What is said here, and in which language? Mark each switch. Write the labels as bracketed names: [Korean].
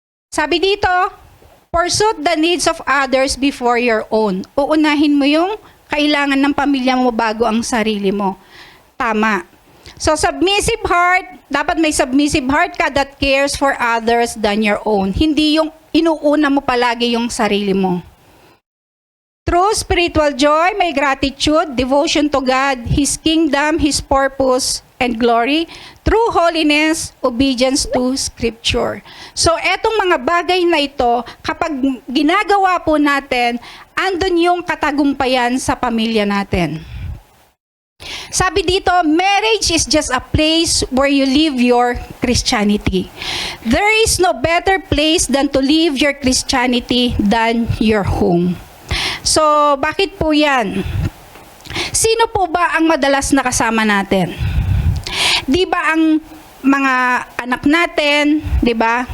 [Filipino] Sabi dito, [English] pursue the needs of others before your own. [Filipino] Uunahin mo yung kailangan ng pamilya mo bago ang sarili mo. Tama. [English] So, submissive heart, [Filipino] dapat may [English] submissive heart ka that cares for others than your own. [Filipino] Hindi yung inuuna mo palagi yung sarili mo. [English] True spiritual joy, may gratitude, devotion to God, His kingdom, His purpose, and glory. True holiness, obedience to Scripture. [Filipino] So, etong mga bagay na ito, kapag ginagawa po natin, andun yung katagumpayan sa pamilya natin. Sabi dito, [English] marriage is just a place where you live your Christianity. There is no better place than to live your Christianity than your home. [Filipino] So, bakit po yan? Sino po ba ang madalas na kasama natin? Di ba ang mga anak natin, di ba?